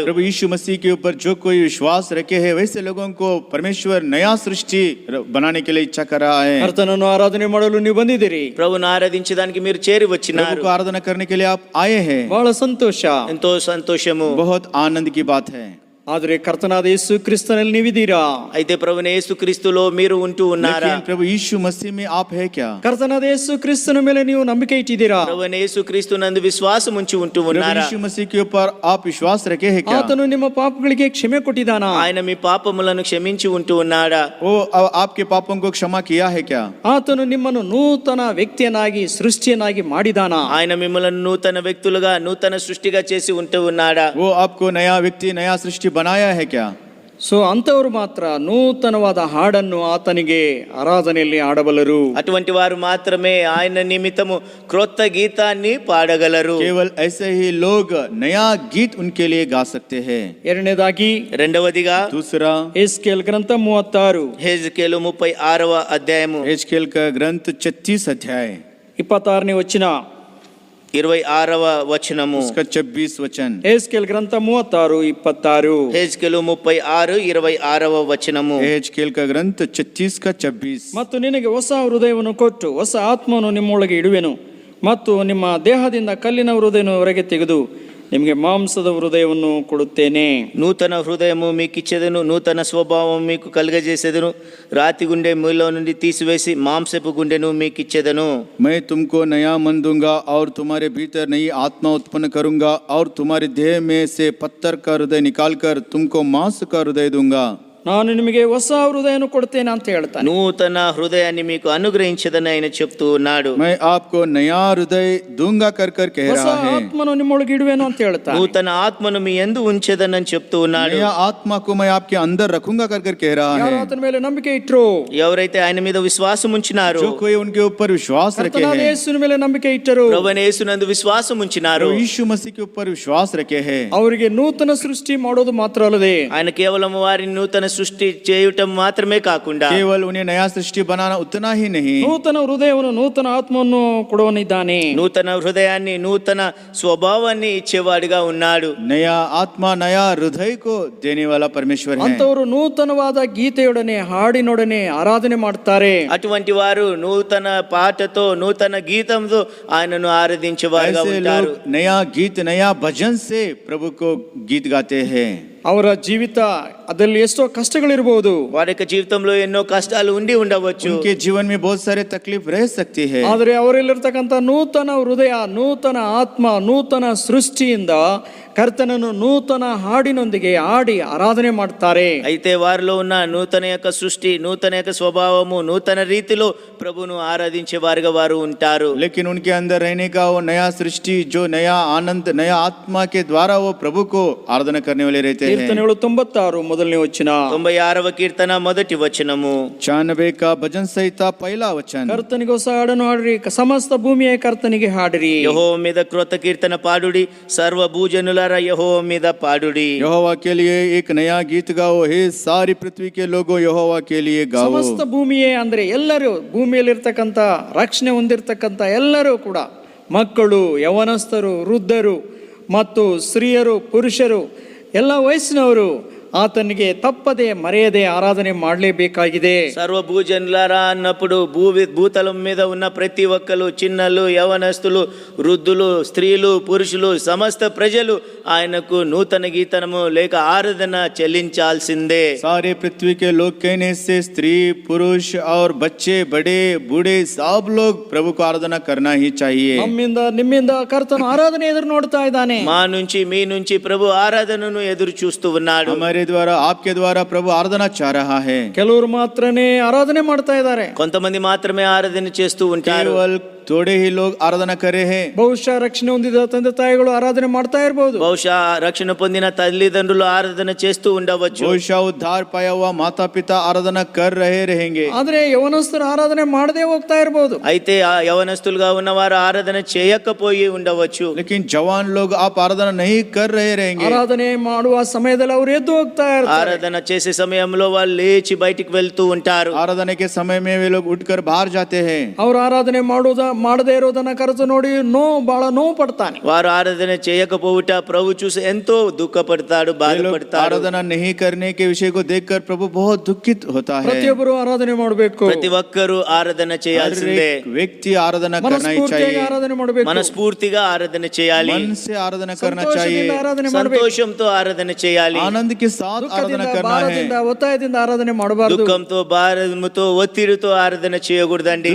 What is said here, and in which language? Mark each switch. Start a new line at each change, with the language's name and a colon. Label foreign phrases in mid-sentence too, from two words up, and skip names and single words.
Hindi: प्रभु यीशु मसीह के ऊपर जो कोई विश्वास रखे है वैसे लोगों को परमेश्वर नया सृष्टि बनाने के लिए इच्छा कर रहा है.
Kannada: ಕರ್ತನನ್ನು ಆರಾಧನೆ ಮಾಡಲು ನೀವು ಬಂದಿದ್ದೀರಿ.
Telugu: ప్రభుని ఆరాధించడానికి మీరు చేరి
Hindi: प्रभु
Telugu: వచ్చినారు.
Hindi: को आराधना करने के लिए आप आए हैं.
Kannada: ಬಹಳ ಸಂತೋಷ,
Telugu: ఎంతో సంతోషము.
Hindi: बहुत आनंद की बात है.
Kannada: ಆದರೆ ಕರ್ತನಾದ ಯೇಸು ಕ್ರಿಸ್ತನಲ್ಲಿ ನೀವಿದ್ದೀರಾ?
Telugu: అయితే ప్రభుని యేసుక్రీస్తులో మీరు ఉంటూ ఉన్నారా?
Hindi: लेकिन प्रभु यीशु मसीह में आप है क्या?
Kannada: ಕರ್ತನಾದ ಯೇಸು ಕ್ರಿಸ್ತನ ಮೇಲೆ ನೀವು ನಂಬಿಕೆ ಇಟ್ಟಿದ್ದೀರಾ?
Telugu: ప్రభుని యేసుక్రీస్తునందు విశ్వాసం ఉంచి ఉంటూ
Hindi: प्रभु
Telugu: ఉన్నారా?
Hindi: यीशु मसीह के ऊपर आप विश्वास रखे हैं क्या?
Kannada: ಆತನು ನಿಮ್ಮ ಪಾಪಗಳಿಗೆ ಕ್ಷಮೆ ಕೊಟ್ಟಿದ್ದಾನಾ?
Telugu: ఆయన మీ పాపములను క్షమించి ఉంటూ ఉన్నాడా?
Hindi: वो आपके पापों को क्षमा किया है क्या?
Kannada: ಆತನು ನಿಮ್ಮನ್ನು ನೂತನ ವ್ಯಕ್ತಿಯನ್ನಾಗಿ ಸೃಷ್ಟಿಯನ್ನಾಗಿ ಮಾಡಿದಾನಾ?
Telugu: ఆయన మిమ్మల్ని నూతన వ్యక్తులుగా నూతన సృష్టిగా చేసి ఉంటూ ఉన్నాడా?
Hindi: वो आपको नया व्यक्ति नया सृष्टि बनाया है क्या?
Kannada: ಸೊ ಅಂಥವರು ಮಾತ್ರ ನೂತನವಾದ ಹಾಡನ್ನು ಆತನಿಗೆ ಆರಾಧನೆಯಲ್ಲಿ ಆಡಬಲ್ಲರು.
Telugu: అటువంటి వారు మాత్రమే ఆయన నిమిత్తము క్రొత్త గీతాన్ని పాడగలరు.
Hindi: केवल ऐसे ही लोग नया गीत उनके लिए गा सकते हैं.
Kannada: ಎರಡನೇದಾಗಿ
Telugu: రెండవదిగా
Hindi: दूसरा
Kannada: ಎಸ್ಕೇಲ್ ಗ್ರಂಥ 36
Telugu: హెజ్కేలు 36వ అధ్యాయము
Hindi: एजकेल का ग्रंथ 36 अध्याय
Kannada: 26ನೇ ವಚನ.
Telugu: 26వ వచనము.
Hindi: उसका 26 वचन.
Kannada: ಎಸ್ಕೇಲ್ ಗ್ರಂಥ 36 26.
Telugu: హెజ్కేలు 36 26వ వచనము.
Hindi: एजकेल का ग्रंथ 36 का 26.
Kannada: ಮತ್ತು ನಿನಗೆ ಹೊಸ ಹೃದಯವನ್ನು ಕೊಟ್ಟು ಹೊಸ ಆತ್ಮವನ್ನು ನಿಮ್ಮೊಳಗೆ ಇಡುವೆನು, ಮತ್ತು ನಿಮ್ಮ ದೇಹದಿಂದ ಕಲ್ಲಿನ ಹೃದಯವನ್ನು ಹೊರಗೆ ತೆಗೆದು ನಿಮಗೆ ಮಾಂಸದ ಹೃದಯವನ್ನು ಕೊಡುತ್ತೇನೆ.
Telugu: నూతన హృదయము మీకు ఇచ్చేదను, నూతన స్వభావం మీకు కలుగజేసేదను, రాతి గుండె మీలో నుండి తీసివేసి మాంసపు గుండెను మీకు ఇచ్చేదను.
Hindi: मैं तुमको नया मन दूंगा और तुम्हारे भीतर नई आत्मा उत्पन्न करूंगा और तुम्हारे देह में से पत्थर का हृदय निकालकर तुमको मांस का हृदय दूंगा.
Kannada: ನಾನು ನಿಮಗೆ ಹೊಸ ಹೃದಯವನ್ನು ಕೊಡ್ತೇನೆ ಅಂತ ಹೇಳ್ತಾನೆ.
Telugu: నూతన హృదయాన్ని మీకు అనుగ్రహించదని ఆయన చెప్తూ ఉన్నాడు.
Hindi: मैं आपको नया हृदय दूंगा कर कर कह
Kannada: ಹೊಸ
Hindi: रहा है.
Kannada: ಆತ್ಮನು ನಿಮ್ಮೊಳಗೆ ಇಡುವೆನು ಅಂತ ಹೇಳ್ತಾನೆ.
Telugu: నూతన ఆత్మను మీ యందు ఉంచేదనని చెప్తూ ఉన్నాడు.
Hindi: नया आत्मा को मैं आपके अंदर रखूंगा कर कर कह रहा
Kannada: ಯಾರು
Hindi: है.
Kannada: ಆತನ ಮೇಲೆ ನಂಬಿಕೆ ಇಟ್ರು,
Telugu: ఎవరైతే ఆయన మీద విశ్వాసం ఉంచినారో,
Hindi: जो कोई उनके ऊपर विश्वास रखे
Kannada: ಕರ್ತನಾದ
Hindi: हैं,
Kannada: ಯೇಸುವಿನ ಮೇಲೆ ನಂಬಿಕೆ ಇಟ್ಟರು,
Telugu: ప్రభువైన యేసునందు విశ్వాసం ఉంచినారు,
Hindi: प्रभु यीशु मसीह के ऊपर विश्वास रखे हैं,
Kannada: ಅವರಿಗೆ ನೂತನ ಸೃಷ್ಟಿ ಮಾಡೋದು ಮಾತ್ರ ಅಲ್ಲದೆ
Telugu: ఆయన కేవలం వారిని నూతన సృష్టి చేయటం మాత్రమే కాకుండా
Hindi: केवल उन्हें नया सृष्टि बनाना उतना ही नहीं,
Kannada: ನೂತನ ಹೃದಯವನ್ನು ನೂತನ ಆತ್ಮವನ್ನು ಕೊಡುವನಿದ್ದಾನೆ.
Telugu: నూతన హృదయాన్ని నూతన స్వభావాన్ని ఇచ్చేవాడిగా ఉన్నాడు.
Hindi: नया आत्मा नया हृदय को देने वाला परमेश्वर है.
Kannada: ಅಂತವರು ನೂತನವಾದ ಗೀತೆಯೊಡನೆ ಹಾಡಿನೊಡನೆ ಆರಾಧನೆ ಮಾಡ್ತಾರೆ.
Telugu: అటువంటి వారు నూతన పాటతో నూతన గీతంతో ఆయనను ఆరాధించేవారుగా
Hindi: ऐसे
Telugu: ఉంటారు.
Hindi: लोग नया गीत नया भजन से प्रभु को गीत गाते हैं.
Kannada: ಅವರ ಜೀವಿತ ಅದರಲ್ಲಿ ಎಷ್ಟೋ ಕಷ್ಟಗಳಿರಬಹುದು,
Telugu: వారి యొక్క జీవితంలో ఎన్నో కష్టాలు ఉండి ఉండవచ్చు.
Hindi: उनके जीवन में बहुत सारे तकलीफ रह सकती है,
Kannada: ಆದರೆ ಅವರಲ್ಲಿರ್ತಕ್ಕಂಥ ನೂತನ ಹೃದಯ, ನೂತನ ಆತ್ಮ, ನೂತನ ಸೃಷ್ಟಿಯಿಂದ ಕರ್ತನನ್ನು ನೂತನ ಹಾಡಿನೊಂದಿಗೆ ಹಾಡಿ ಆರಾಧನೆ ಮಾಡ್ತಾರೆ.
Telugu: అయితే వారిలో ఉన్న నూతన యొక్క సృష్టి, నూతన యొక్క స్వభావము, నూతన రీతిలో ప్రభును ఆరాధించే వారుగా వారు ఉంటారు.
Hindi: लेकिन उनके अंदर रहने का वो नया सृष्टि, जो नया आनंद नया आत्मा के द्वारा वो प्रभु को आराधना करने वाले रहते हैं.
Kannada: ಕೀರ್ತನೆಗಳು 96 ಮೊದಲನೇ ವಚನ.
Telugu: 96వ కీర్తన మొదటి వచనము.
Hindi: 96 का भजन संहिता पहला वचन.
Kannada: ಕರ್ತನಿಗೆ ಹೊಸ ಹಾಡನ್ನು ಹಾಡಿರಿ, ಸಮಸ್ತ ಭೂಮಿಯ ಕರ್ತನಿಗೆ ಹಾಡಿರಿ.
Telugu: యెహోవా మీద క్రొత్త కీర్తన పాడుడి, సర్వ భూజనులారా యెహోవా మీద పాడుడి.
Hindi: यहोवा के लिए एक नया गीत गाओ, हे सारी पृथ्वी के लोगों यहोवा के लिए गाओ.
Kannada: ಸಮಸ್ತ ಭೂಮಿಯೇ ಅಂದ್ರೆ ಎಲ್ಲರೂ, ಭೂಮಿಯಲ್ಲಿರ್ತಕ್ಕಂಥ ರಕ್ಷಣೆ ಹೊಂದಿರತಕ್ಕಂಥ ಎಲ್ಲರೂ ಕೂಡ, ಮಕ್ಕಳು, ಯವನಸ್ಥರು, ವೃದ್ಧರು ಮತ್ತು ಸ್ತ್ರೀಯರು, ಪುರುಷರು, ಎಲ್ಲ ವಯಸ್ಸಿನವರು ಆತನಿಗೆ ತಪ್ಪದೆ ಮರೆಯದೆ ಆರಾಧನೆ ಮಾಡಲೇಬೇಕಾಗಿದೆ.
Telugu: సర్వ భూజనులారా అన్నప్పుడు భూతలం మీద ఉన్న ప్రతి ఒక్కరు, చిన్నలు, యవనస్తులు, వృద్ధులు, స్త్రీలు, పురుషులు, సమస్త ప్రజలు ఆయనకు నూతన గీతనము లేక ఆరాధన చెల్లించాల్సిందే.
Hindi: सारे पृथ्वी के लोग कहने से स्त्री पुरुष और बच्चे बड़े बूढ़े सब लोग प्रभु को आराधना करना ही चाहिए.
Kannada: ನಮ್ಮಿಂದ ನಿಮ್ಮಿಂದ ಕರ್ತನು ಆರಾಧನೆ ಎದುರು ನೋಡ್ತಾ ಇದ್ದಾನೆ.
Telugu: మా నుంచి మీ నుంచి ప్రభు ఆరాధనను ఎదురు చూస్తూ ఉన్నాడు.
Hindi: हमारे हमारे द्वारा आपके द्वारा प्रभु आराधना चाह रहा है।
Kannada: ಕೆಲವರು ಮಾತ್ರನೇ ಆರಾಧನೆ ಮಾಡ್ತಾ ಇದ್ದಾರೆ.
Telugu: కొంతమంది మాత్రమే ఆరాధన చేస్తూ ఉంటారు.
Hindi: केवल थोड़े ही लोग आराधना कर रहे हैं।
Kannada: ಬಹುಶಃ ರಕ್ಷಣೆ ಹೊಂದಿದ ತಂದೆ ತಾಯಿಗಳು ಆರಾಧನೆ ಮಾಡ್ತಾ ಇರಬಹುದು.
Telugu: బహుశా రక్షణ పొందిన తల్లిదండ్రులు ఆరాధన చేస్తూ ఉండవచ్చు.
Hindi: बहुशः उद्धार पाया हुआ माता पिता आराधना कर रहे रहेंगे।
Kannada: ಆದ್ರೆ ಯವನಸ್ಥರು ಆರಾಧನೆ ಮಾಡದೇ ಹೋಗ್ತಾ ಇರಬಹುದು.
Telugu: అయితే ఆ యవనస్తులుగా ఉన్నవారు ఆరాధన చేయకపోయి ఉండవచ్చు.
Hindi: लेकिन जवान लोग आप आराधना नहीं कर रहे रहेंगे।
Kannada: ಆರಾಧನೆ ಮಾಡುವ ಸಮಯದಲ್ಲಿ ಅವರು ಎದ್ದು ಹೋಗ್ತಾ ಇರ್ತಾರೆ.
Telugu: ఆరాధన చేసే సమయంలో వాళ్ళు లేచి బయటికి వెళ్తూ ఉంటారు.
Hindi: आराधना के समय में वे लोग उठकर बाहर जाते हैं।
Kannada: ಅವರು ಆರಾಧನೆ ಮಾಡದೇ ಇರೋದನ್ನ ಕರೆದು ನೋಡಿ ಬಹಳ ನೋವು ಪಡ್ತಾನೆ.
Telugu: వారు ఆరాధన చేయకపోవుట ప్రభు చూసి ఎంతో దుఃఖపడతాడు, బాధపడతాడు.
Hindi: आराधना नहीं करने के विषय को देखकर प्रभु बहुत दुखित होता है।
Kannada: ಪ್ರತಿಯೊಬ್ಬರು ಆರಾಧನೆ ಮಾಡಬೇಕು.
Telugu: ప్రతి ఒక్కరూ ఆరాధన చేయాల్సిందే.
Hindi: व्यक्ति आराधना करना ही
Kannada: ಮನಸ್ಫೂರ್ತಿಯಾಗಿ
Hindi: चाहिए।
Kannada: ಆರಾಧನೆ ಮಾಡಬೇಕು.
Telugu: మనస్ఫూర్తిగా ఆరాధన చేయాలి.
Hindi: मन से आराधना करना चाहिए।
Kannada: ಸಂತೋಷದಿಂದ ಆರಾಧನೆ ಮಾಡಬೇಕು.
Telugu: సంతోషంతో ఆరాధన చేయాలి.
Hindi: आनंद के साथ आराधना
Kannada: ದುಃಖದಿಂದ
Hindi: करना है।
Kannada: ಭಾರದಿಂದ ಒತ್ತಾಯದಿಂದ ಆರಾಧನೆ ಮಾಡಬಾರದು.
Telugu: దుఃఖంతో భారముతో ఒత్తిడితో ఆరాధన చేయకూడదండి.